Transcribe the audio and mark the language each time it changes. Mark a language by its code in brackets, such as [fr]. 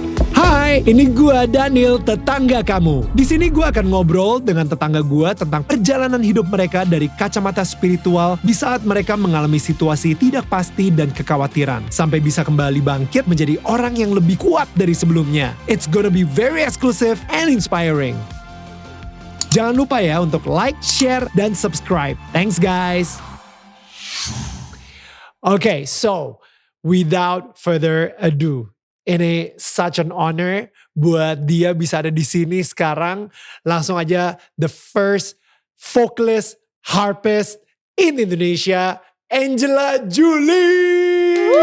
[id] Hai, ini gua Daniel, tetangga kamu. Di sini gua akan ngobrol dengan tetangga gua tentang perjalanan hidup mereka dari kacamata spiritual di saat mereka mengalami situasi tidak pasti dan kekhawatiran, sampai bisa kembali bangkit menjadi orang yang lebih kuat dari sebelumnya. [en] It's gonna be very exclusive and inspiring. [id] Jangan lupa ya untuk like, share, dan subscribe. [en] Thanks guys. Okay, so without further ado, [id] ini [en] such an honor [id] buat dia bisa ada di sini sekarang. Langsung aja [en] the first vocalist harpist in Indonesia, Angela Julie.